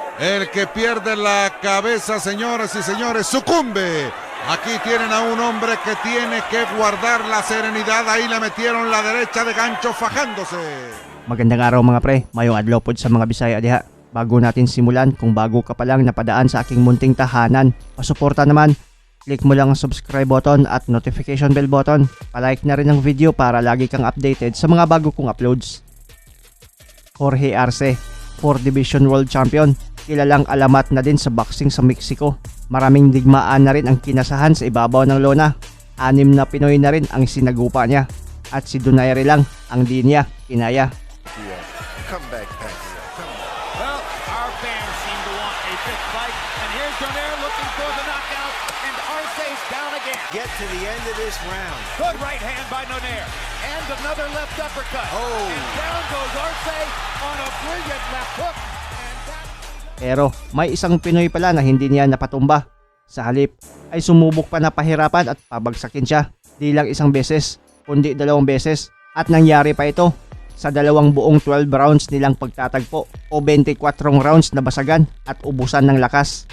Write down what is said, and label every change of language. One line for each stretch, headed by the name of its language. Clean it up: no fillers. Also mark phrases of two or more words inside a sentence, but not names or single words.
Spanish: El que pierde la cabeza, señoras y señores, sucumbe. Aquí tienen a un hombre que tiene que guardar la serenidad. Ahí le metieron la derecha de gancho fajándose.
Filipino: Magandang araw mga pre,
Cebuano: mayong adlaw pod sa mga Bisaya diha.
Filipino: Bago natin simulan, kung bago ka pa lang napadaan sa aking munting tahanan, pasuporta naman, click mo lang ang
English: subscribe button
Filipino: at
English: notification bell button.
Filipino: Palike na rin ang video para lagi kang updated sa mga bago kong uploads. Jorge Arce,
English: 4 Division World Champion,
Filipino: kilalang alamat na din sa boxing sa Mexico. Maraming digmaan na rin ang kinasahan sa ibabaw ng lona. 6 na Pinoy na rin ang sinagupa niya. At si Donaire lang ang di niya kinaya.
English: Come back, Pacquiao. Come back. Well, our fans seem to want a fifth fight, and here's Donaire looking for the knockout, and Arce's down again. Get to the end of this round. Good right hand by Donaire, and another left uppercut. Oh. And down goes Arce on a brilliant left hook. And that...
Filipino: Pero may isang Pinoy pala na hindi niya napatumba. Sa halip ay sumubok pa na pahirapan at pabagsakin siya. Di lang isang beses, kundi 2 beses. At nangyari pa ito sa 2 buong 12 rounds nilang pagtatagpo o 24 rounds na basagan at ubusan ng lakas.